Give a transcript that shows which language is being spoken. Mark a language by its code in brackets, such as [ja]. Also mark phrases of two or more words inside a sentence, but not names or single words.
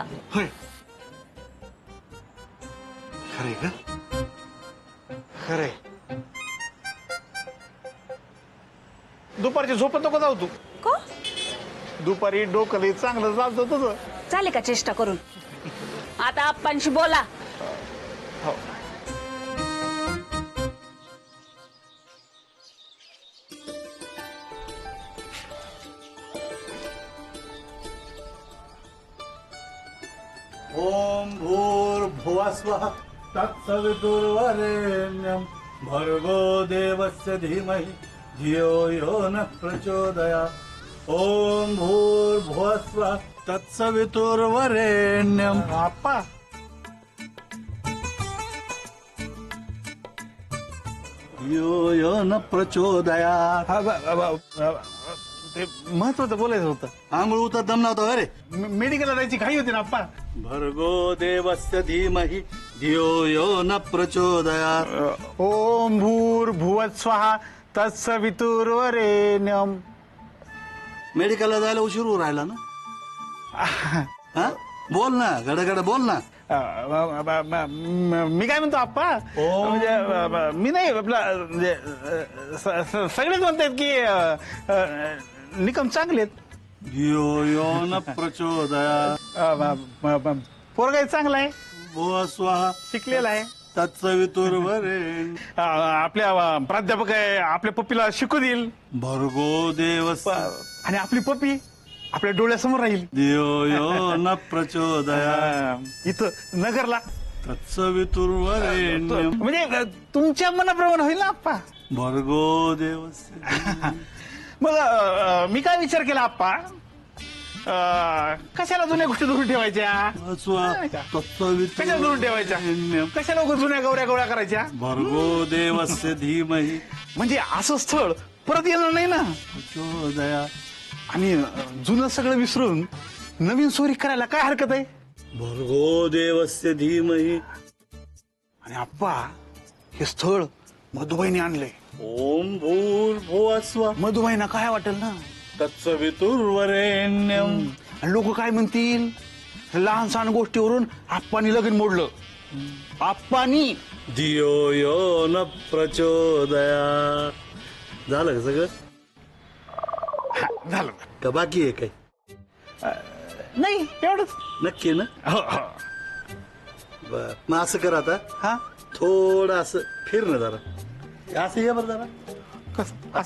[mr] होय खरे का खरे. दुपारची झोपत नको जाऊ तू. का दुपारी डोकं लई चांगलं चालतं तुझं. चालेल का चेष्टा करून. आता आप्पांशी बोला. हो [sa] ओम भूर्भुवस्वः तत्सवितुर्वरेण्यं भर्गो देवस्य धीमहि धियो यो नः प्रचोदयात्. ओम भूर्भुवस्वः तत्सवितुर्वरेण्यं. [mr] आप्पा [sa] धियो यो नः प्रचोदयात्. [mr] ते महत्वाचं बोलायचं होतं. आंघोळ उतर दम नव्हता अरे. मेडिकलला जायची घाई होती ना आप्पा. [sa] भर्गो देवस्य धीमहि धियो यो नः प्रचोदयात्. ओम भूर्भुवः स्वः तत्सवितुर्वरेण्यम. [mr] मेडिकलला जायला उशीर होऊ राहिला ना. हा बोल ना गडगड बोल ना. मी काय म्हणतो आप्पा म्हणजे मी नाही आपला म्हणजे सगळेच म्हणतात की निकम चांगलेत. [sa] धियो यो नः प्रचोदयात्. [mr] पोरगा चांगला आहे. [sa] भुवः स्वः [mr] शिकलेला आहे. [sa] तत्सवितुर्वरेण्यं. [mr] आपल्या प्राध्यापक आहे. आपल्या पप्पीला शिकू देईल. [sa] भर्गो देवस्य. [mr] आणि आपली पप्पी आपल्या डोळ्यासमोर राहील. [sa] धियो यो नः प्रचोदयात्. [mr] इथं नगरला [sa] तत्सवितुर्वरेण्यं. [mr] म्हणजे तुमच्या मनाप्रमाणे होईल ना आप्पा. [sa] भर्गो देवस्य. [mr] मग मी काय विचार केला आप्पा कशाला जुन्या गोष्टी धरून ठेवायच्या. कशाला धरून ठेवायच्या. कशाला उगाच जुन्या गौऱ्या गौऱ्या करायच्या. [sa] भर्गो देवस्य धीमहि. [mr] म्हणजे असं स्थळ परत येणार नाही ना. [sa] प्रचोदयात्. [mr] आणि जुनं सगळं विसरून नवीन सोयरी करायला काय हरकत आहे. [sa] भर्गो देवस्य धीमहि. [mr] आणि आप्पा हे स्थळ मधुबाईने आणलंय. [sa] ओम भूर्भुवः स्वः. [mr] मधुबाईना काय वाटेल ना. [sa] तत्सवितुर्वरेण्यं. [mr] लोक काय म्हणतील. लहान सहान गोष्टीवरून आप्पानी लगीन मोडलं. आप्पानी. [sa] धियो यो नः प्रचोदयात्. [mr] झालं का सगळं. झालं का बाकी आहे काही. नाही एवढंच. नक्की ना. हो हो बर मग असं कर आता. हा थोडं असं फिर ना जरा. असं ये बरं जरा. असं